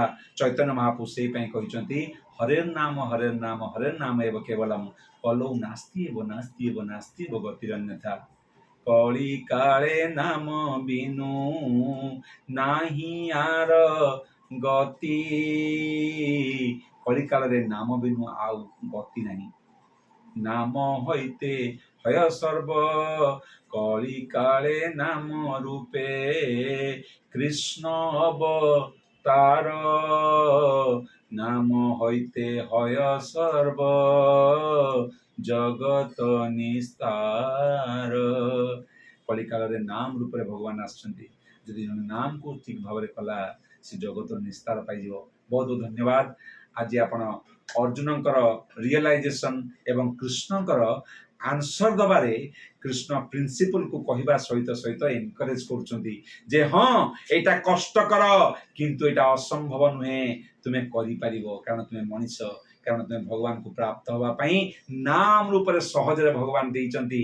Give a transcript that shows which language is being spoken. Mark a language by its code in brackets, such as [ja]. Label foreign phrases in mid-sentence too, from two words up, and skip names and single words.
[or] ଚୈତନ୍ୟ ମହାପ୍ରଭୁ ସେଇ ପାଇଁ କହିଛନ୍ତି, [sa] ହରେ ନାମ ହରେ ନାମ ଏବ କେବଲମ୍ କଲୌ ନାସ୍ତି ଏବ ନାସ୍ତି ଏବ ନାସ୍ତି ଏବ ଗତିରନ୍ୟଥା। [or] କଳି କାଳେ ନାମ ବିନୁ ନାହିଁ ଆର ଗତି। କଳି କାଳରେ ନାମ ବିନୁ ଆଉ ଗତି ନାହିଁ। [bn] ନାମ হইতে হয় সর্ব কলি কালে নাম রূপে কৃষ্ণ অবতার। নাম হইতে হয় সর্ব জগত নিস্তার। [or] কলিকাଳରେ ନାମ ରୂପରେ ଭଗବାନ ଆସିଛନ୍ତି। ଯଦି ଜଣେ ନାମକୁ ଠିକ ଭାବରେ କଲା, ସେ ଜଗତର ନିସ୍ତାର ପାଇଯିବ। ବହୁତ ବହୁତ ଧନ୍ୟବାଦ। ଆଜି ଆପଣ ଅର୍ଜୁନଙ୍କର ରିଏଲାଇଜେସନ ଏବଂ କୃଷ୍ଣଙ୍କର ଆନ୍ସର ଦବାରେ କୃଷ୍ଣ ପ୍ରିନ୍ସିପଲକୁ କହିବା ସହିତ ସହିତ ଏନକରେଜ କରୁଛନ୍ତି ଯେ ହଁ ଏଇଟା କଷ୍ଟକର, କିନ୍ତୁ ଏଇଟା ଅସମ୍ଭବ ନୁହେଁ, ତୁମେ କରିପାରିବ, କାରଣ ତୁମେ ମଣିଷ, କାରଣ ତୁମେ ଭଗବାନଙ୍କୁ ପ୍ରାପ୍ତ ହେବା ପାଇଁ ନାମ ରୂପରେ ସହଜରେ ଭଗବାନ ଦେଇଛନ୍ତି।